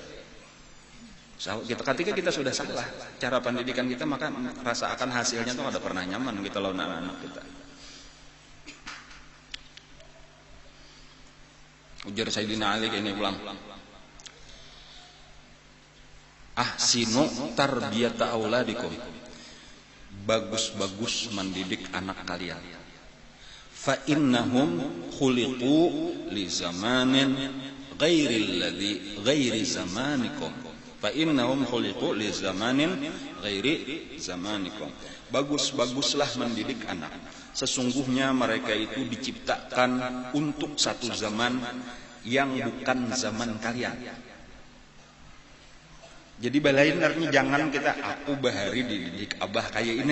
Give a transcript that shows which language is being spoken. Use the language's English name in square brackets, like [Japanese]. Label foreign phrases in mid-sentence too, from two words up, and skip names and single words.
[Indonesian] Ketika kita sudah salah cara pendidikan kita, maka rasa akan hasilnya tuh ada pernah nyaman kita lawan anak-anak kita. [Banjar] Ujar Sayyidina Ali ini pulang. [Arabic] أحسنوا تربية أولادكم. [Indonesian] Bagus-bagus mendidik anak kalian. [Arabic] فإنهم خلقوا لزمان غير زمانكم. فإنهم خلقوا لزمان غير زمانكم. [Indonesian] Bagus-baguslah mendidik anak. Sesungguhnya mereka itu diciptakan untuk satu zaman yang bukan zaman kalian. [Banjar] Jadi balain artinya jangan kita aku bahari dididik abah kayak ini.